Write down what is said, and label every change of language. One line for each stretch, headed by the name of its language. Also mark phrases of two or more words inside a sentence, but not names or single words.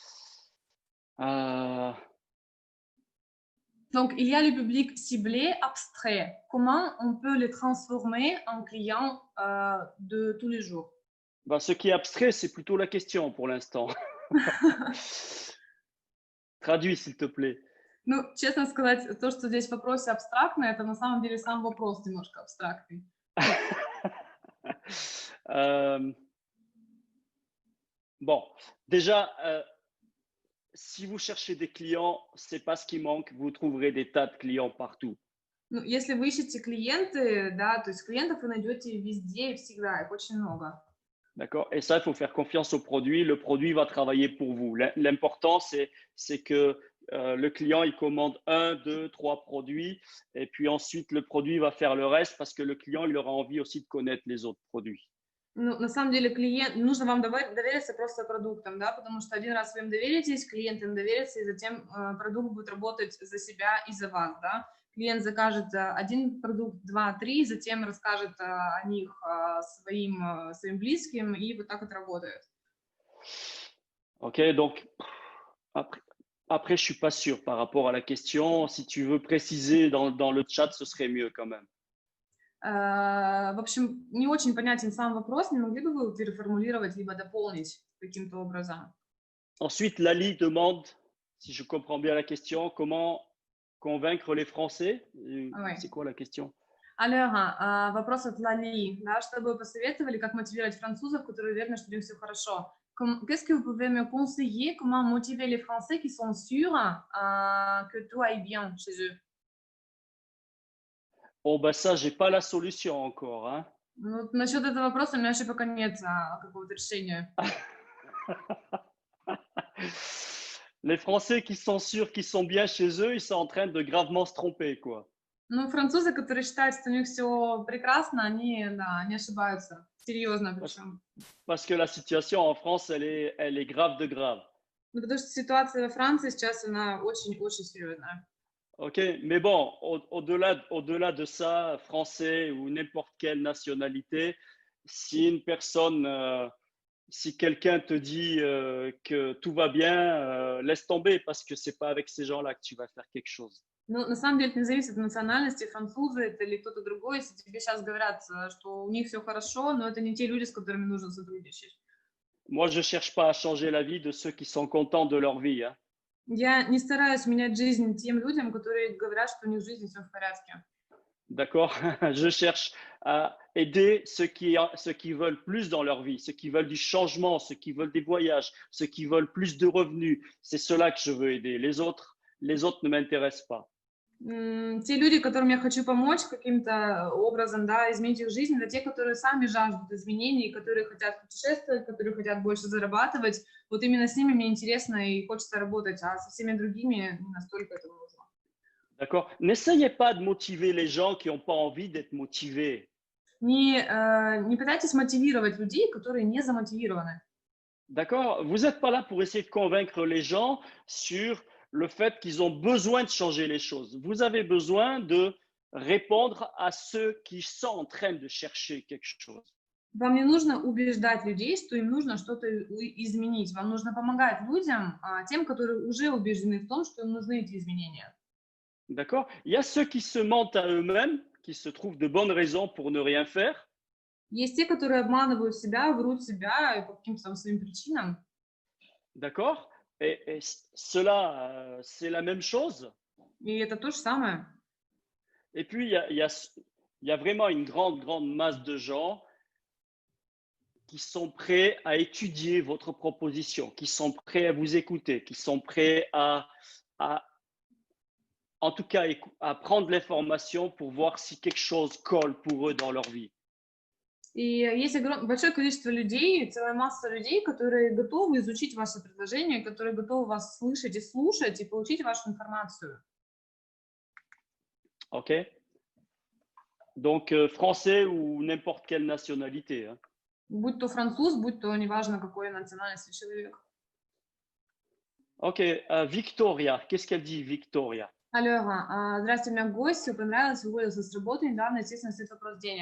French: Donc, il y a le public ciblé, abstrait. Comment on peut les transformer en clients de tous les jours? Ce qui est abstrait, c'est plutôt la question pour l'instant. Traduis, s'il te plaît.
Russian: Ну, честно сказать, то, что здесь в вопросе абстрактно, это на самом деле сам вопрос немножко абстрактный.
French: Bon, déjà, si vous cherchez des clients, c'est pas ce qui manque. Vous trouverez des tas de clients partout.
Russian: Ну, если вы ищете клиенты, да, то есть клиентов вы найдете везде и всегда, их очень много.
French: D'accord? Et ça, il faut faire confiance au produit. Le produit va travailler pour vous. L'important, c'est que le client, il commande 1, 2, 3 produits et puis ensuite, le produit va faire le reste parce que le client, il aura envie aussi de connaître les autres produits.
Russian: Ну, на самом деле, клиент, нужно вам довериться просто продуктам, да, потому что один раз вы им доверитесь, клиент им доверится, и затем продукт будет работать за себя и за вас, да. Клиент закажет один продукт, 2, 3, затем расскажет о них своим близким, и вот так это работает.
French: Ok, donc après, je suis pas sûr par rapport à la question. Si tu veux préciser dans le chat, ce serait mieux quand même.
Russian: В общем, не очень понятен сам вопрос, не могли бы вы переформулировать либо дополнить каким-то образом?
French: Ensuite, Lali demande, si je comprends bien la question, comment convaincre les Français? Oui. C'est quoi la question? Alors,
Russian: вопрос от Лали, да, что бы вы посоветовали, как мотивировать французов, которые уверены, что у них все хорошо?
French: Qu'est-ce que vous pouvez me conseiller, comment motiver les Français qui sont sûrs que tout aille bien chez eux? Oh, bah ça, j'ai pas la solution encore, hein.
Russian: Ну, насчет этого вопроса у меня еще пока нет какого-то решения.
French: Les Français qui sont sûrs qu'ils sont bien chez eux, ils sont en train de gravement se tromper, quoi.
Russian: Ну, французы, которые считают, что у них все прекрасно, они, да, они ошибаются. Серьезно причем.
French: Parce que la situation en France, elle est grave de grave.
Russian: Ну, потому что ситуация во Франции сейчас, она очень-очень серьезная.
French: Ok, mais bon, au-delà de ça, français ou n'importe quelle nationalité, si une personne, si quelqu'un te dit que tout va bien, laisse tomber parce que c'est pas avec ces gens-là que tu vas faire quelque chose.
Russian: Ну, на самом деле, это не зависит от национальности, французы это или кто-то другой. Если тебе сейчас говорят, что у них все хорошо, но это не те люди, с которыми нужно сотрудничать.
French: Moi, je cherche pas à changer la vie de ceux qui sont contents de leur vie, hein.
Russian: Я не стараюсь менять жизнь тем людям, которые говорят, что у них в жизни все в порядке.
French: D'accord? Je cherche à aider ceux qui veulent plus dans leur vie, ceux qui veulent du changement, ceux qui veulent des voyages, ceux qui veulent plus de revenus. C'est ceux-là que je veux aider. Les autres ne m'intéressent pas.
Russian: Те люди, которым я хочу помочь каким-то образом, да, изменить их жизнь, это те, которые сами жаждут изменений, которые хотят путешествовать, которые хотят больше зарабатывать. Вот именно с ними мне интересно и хочется работать, а со всеми другими не настолько это нужно.
French: D'accord? N'essayez pas de motiver les gens qui n'ont pas envie d'être motivés.
Russian: Не пытайтесь мотивировать людей, которые не замотивированы.
French: D'accord? Vous n'êtes pas là pour essayer de convaincre les gens sur le fait qu'ils ont besoin de changer les choses. Vous avez besoin de répondre à ceux qui sont en train de chercher quelque chose.
Russian: Вам не нужно убеждать людей, что им нужно что-то изменить. Вам нужно помогать людям, тем, которые уже убеждены в том, что им нужны эти изменения.
French: D'accord? Il y a ceux qui se mentent à eux-mêmes, qui se trouvent de bonnes raisons pour ne rien faire.
Russian: Есть те, которые обманывают себя, врут себя по каким-то там своим причинам.
French: D'accord? Et cela, c'est la même chose.
Russian: И это то же самое.
French: Et puis, il y a vraiment une grande, grande masse de gens qui sont prêts à étudier votre proposition, qui sont prêts à vous écouter, qui sont prêts en tout cas, à prendre l'information pour voir si quelque chose colle pour eux dans leur vie.
Russian: И есть большое количество людей, целая масса людей, которые готовы изучить ваше предложение, которые готовы вас слышать и слушать и получить вашу информацию.
French: OK? Donc, français ou n'importe quelle nationalité. Hein.
Russian: Будь то француз, будь то неважно какой национальности человек.
French: OK, Victoria, qu'est-ce qu'elle dit, Victoria? Alors,
Russian: здравствуйте, у меня гость, все понравилось, уволился с работы, недавно, естественно, стоит вопрос денег.